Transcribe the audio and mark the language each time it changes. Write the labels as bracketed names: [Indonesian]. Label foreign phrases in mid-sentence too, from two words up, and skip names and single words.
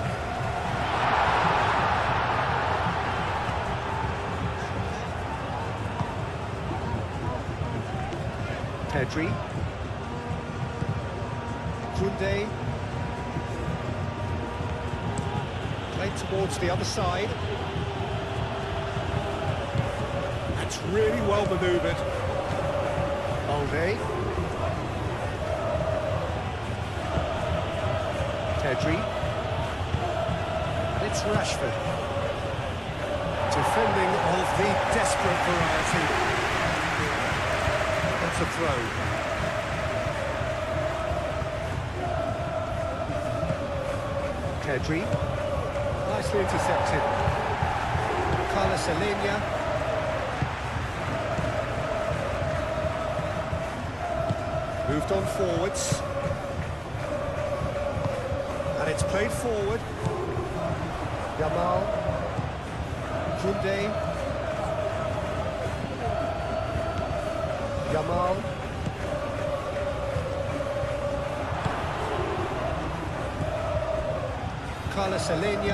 [English] Pedri. Koundé. Played towards the other side. That's really well manoeuvred. Balde. Pedri. It's Rashford. Defending of the desperate variety. That's a throw. Pedri. Nicely intercepted. Carlos Alenia. Moved on forwards. And it's played forward. Yamal. Koundé. Yamal. Carlos Alenia.